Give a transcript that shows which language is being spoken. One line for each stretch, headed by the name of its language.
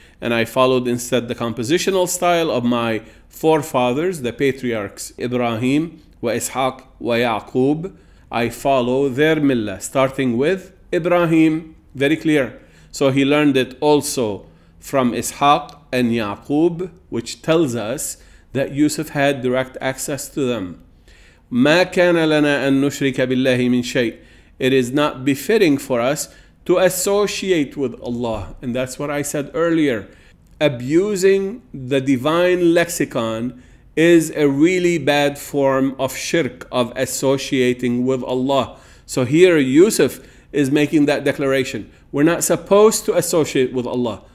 English: And I followed instead the compositional style of my forefathers, the patriarchs, Ibrahim, وإسحاق ويعقوب. I follow their millah, starting with Ibrahim, very clear. So he learned it also from Ishaq and Yaqub, which tells us that Yusuf had direct access to them.
Arabic: ما كان لنا أن نشرك بالله من شيء.
English: It is not befitting for us to associate with Allah. And that's what I said earlier. Abusing the divine lexicon is a really bad form of shirk, of associating with Allah. So here Yusuf is making that declaration. We're not supposed to associate with Allah.